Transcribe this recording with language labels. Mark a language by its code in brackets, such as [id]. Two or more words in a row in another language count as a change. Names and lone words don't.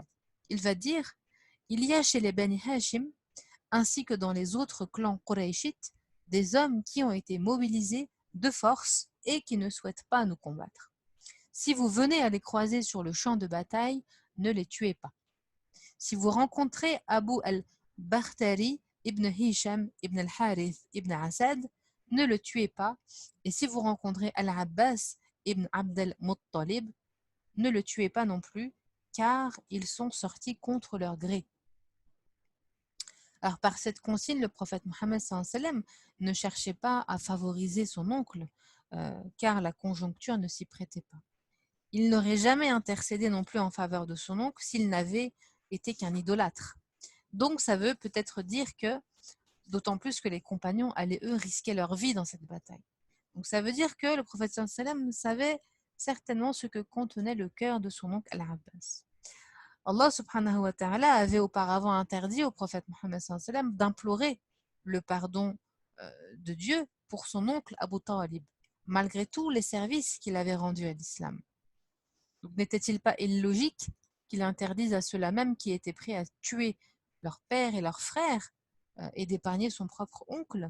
[fr] Il va dire « Il y a chez les Bani Hashim, ainsi que dans les autres clans Qurayshites, des hommes qui ont été mobilisés de force et qui ne souhaitent pas nous combattre. Si vous venez à les croiser sur le champ de bataille, ne les tuez pas. Si vous rencontrez Abu al-Bakhtari ibn Hisham ibn al-Harith ibn Asad, ne le tuez pas. Et si vous rencontrez Al-Abbas ibn Abd al-Muttalib, ne le tuez pas non plus, car ils sont sortis contre leur gré. » Alors, par cette consigne, le prophète Mohammed [ar] صلى الله عليه وسلم [fr] ne cherchait pas à favoriser son oncle, car la conjoncture ne s'y prêtait pas. Il n'aurait jamais intercédé non plus en faveur de son oncle s'il n'avait été qu'un idolâtre. Donc, ça veut peut-être dire que, d'autant plus que les compagnons allaient, eux, risquer leur vie dans cette bataille. Donc, ça veut dire que le prophète [ar] صلى الله عليه وسلم [fr] savait certainement ce que contenait le cœur de son oncle Al-Abbas. [ar] الله سبحانه وتعالى [fr] avait auparavant interdit au prophète Mohammed [ar] صلى الله عليه وسلم [fr] d'implorer le pardon de Dieu pour son oncle Abu Talib, malgré tous les services qu'il avait rendus à l'islam. Donc n'était-il pas illogique qu'il interdise à ceux-là même qui étaient prêts à tuer leur père et leur frère et d'épargner son propre oncle?